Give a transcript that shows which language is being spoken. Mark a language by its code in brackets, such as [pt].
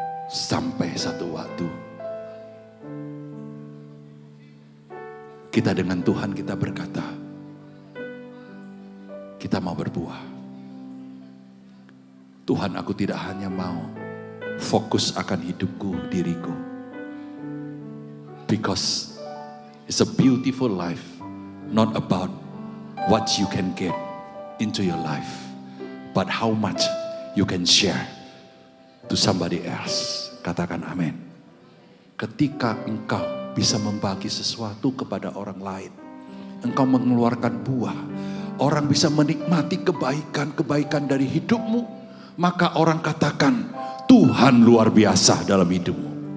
[id] Sampai satu waktu kita dengan Tuhan kita berkata, kita mau berbuah. Tuhan, aku tidak hanya mau fokus akan hidupku, diriku. [en] Because it's a beautiful life, not about what you can get into your life, but how much you can share to somebody else. [id] Katakan amin. Ketika engkau bisa membagi sesuatu kepada orang lain, engkau mengeluarkan buah, orang bisa menikmati kebaikan-kebaikan dari hidupmu, maka orang katakan, Tuhan luar biasa dalam hidupmu.